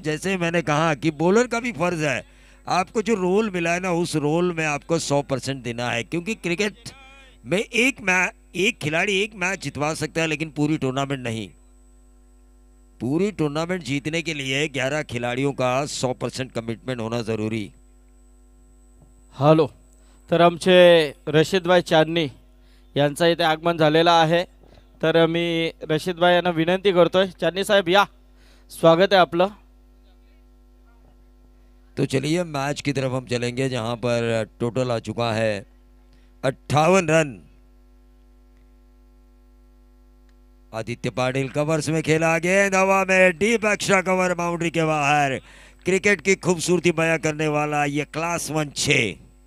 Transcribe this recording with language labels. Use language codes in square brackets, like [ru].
[hi] जैसे मैंने कहा कि बॉलर का भी फर्ज है, आपको जो रोल मिला है ना उस रोल में आपको 100% देना है, क्योंकि क्रिकेट में एक खिलाड़ी एक मैच जितवा सकता है लेकिन पूरी टूर्नामेंट नहीं। पूरी टूर्नामेंट जीतने के लिए 11 खिलाड़ियों का 100% कमिटमेंट होना जरूरी। [mr] हॅलो, तर आमचे रशीदभाई चांदणी यांचा इथे आगमन झालेला आहे। तर मी रशीदभाई यांना विनंती करतोय, चांदणी साहेब या, स्वागत आहे आपलं। [hi] तो चलिए मैच की तरफ हम चलेंगे, जहां पर टोटल आ चुका है 58 रन। आदित्य पाटिल कवर्स में खेला, गेंद हवा में, डीप एक्स्ट्रा कवर बाउंड्री के बाहर। क्रिकेट की खूबसूरती बयां करने वाला ये क्लास 1 6।